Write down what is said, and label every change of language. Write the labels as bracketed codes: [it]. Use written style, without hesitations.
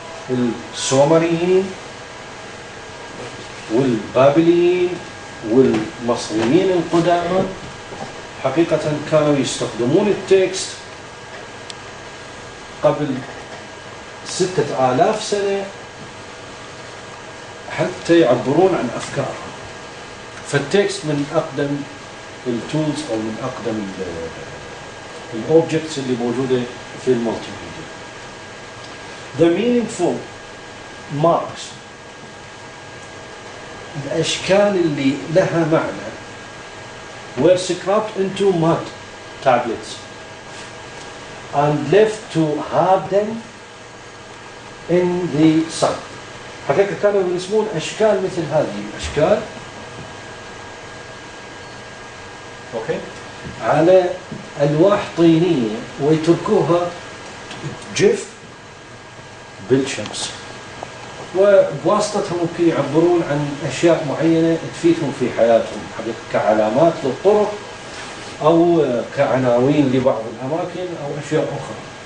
[ar] السومريين والبابليين والمصريين القدامى حقيقة كانوا يستخدمون التكست قبل 6,000 سنة حتى يعبرون عن أفكارهم. فالتكست من أقدم التولز أو من أقدم الأوبجكتس اللي موجودة في المالتيميديا. [en] The meaningful marks، [ar] الأشكال اللي لها معنى [en] were scraped into mud tablets and left to harden in the sun. [ar] حقيقة كانوا يرسمون أشكال مثل هذه الأشكال على ألواح طينية ويتركوها تجف بالشمس، وبواسطتها ممكن يعبرون عن أشياء معينة تفيدهم في حياتهم كعلامات للطرق أو كعناوين لبعض الأماكن أو أشياء أخرى.